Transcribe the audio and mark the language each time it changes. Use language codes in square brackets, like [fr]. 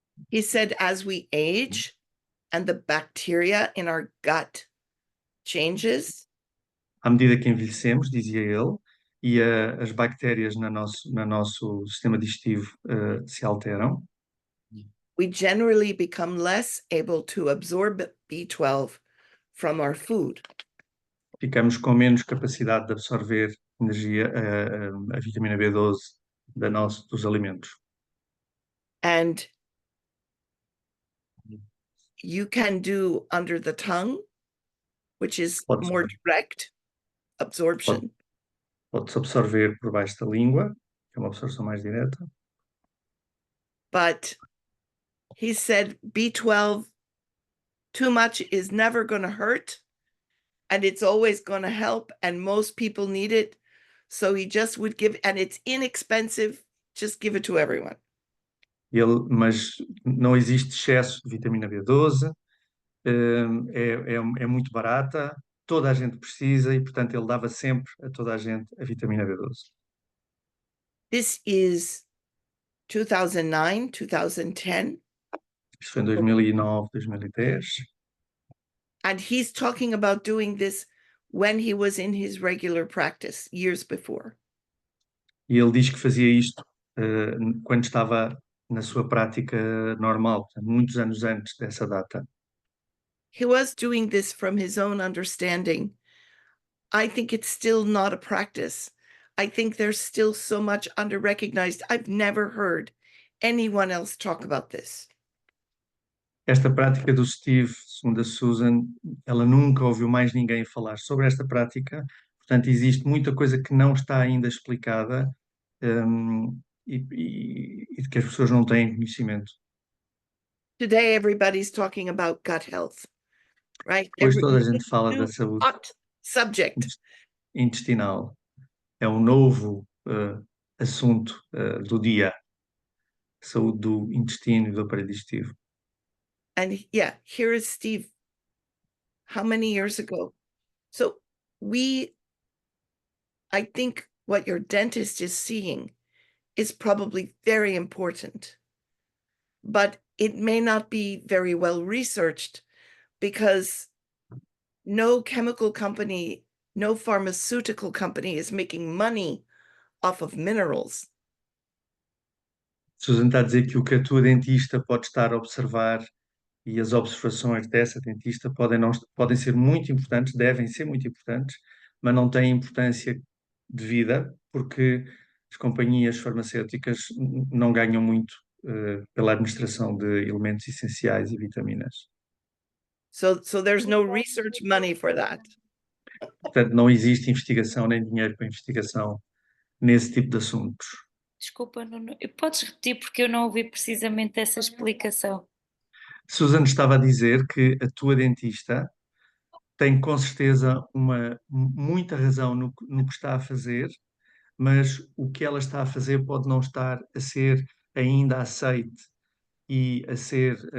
[en] He said, as we age and the bacteria in our gut changes, [pt] À medida que envelhecemos, dizia ele, e as bactérias no nosso sistema digestivo se alteram, [en] we generally become less able to absorb B12 from our food. [pt] ficamos com menos capacidade de absorver energia, a vitamina B12 dos alimentos. [en] And you can do under the tongue, which is [pt] Pode-se [en] more direct absorption. [pt] Pode-se absorver por baixo da língua, que é uma absorção mais direta. [en] But he said B12, too much is never going to hurt, and it's always going to help, and most people need it. So he just would give, and it's inexpensive, just give it to everyone. [pt] Mas não existe excesso de vitamina B12, é muito barata, toda a gente precisa e, portanto, ele dava sempre a toda a gente a vitamina B12. [en] This is 2009, 2010. [pt] Isto foi em 2009, 2010. [en] And he's talking about doing this when he was in his regular practice years before. [pt] E ele diz que fazia isto quando estava na sua prática normal, muitos anos antes dessa data. [en] He was doing this from his own understanding. I think it's still not a practice. I think there's still so much under-recognized. I've never heard anyone else talk about this. [pt] Esta prática do Steve, segundo a Susan, ela nunca ouviu mais ninguém falar sobre esta prática, portanto existe muita coisa que não está ainda explicada e de que as pessoas não têm conhecimento. [en] Today, everybody's talking about gut health, right? [pt] Hoje toda a gente fala da saúde [en] Hot subject. [pt] intestinal. É um novo assunto do dia. Saúde do intestino e do aparelho digestivo. [en] And yeah, here is Steve. How many years ago? So I think what your dentist is seeing is probably very important, but it may not be very well researched because no chemical company, no pharmaceutical company is making money off of minerals. [pt] Susan está a dizer que o que a tua dentista pode estar a observar e as observações dessa dentista podem ser muito importantes, devem ser muito importantes, mas não têm importância devida porque as companhias farmacêuticas não ganham muito pela administração de elementos essenciais e vitaminas. [en] So there's no research money for that. [pt] Portanto, não existe investigação nem dinheiro para investigação nesse tipo de assuntos. Desculpa, Nuno, podes repetir porque eu não ouvi precisamente essa explicação. Susan estava a dizer que a tua dentista tem com certeza muita razão no que está a fazer, mas o que ela está a fazer pode não estar a ser ainda aceite e a ser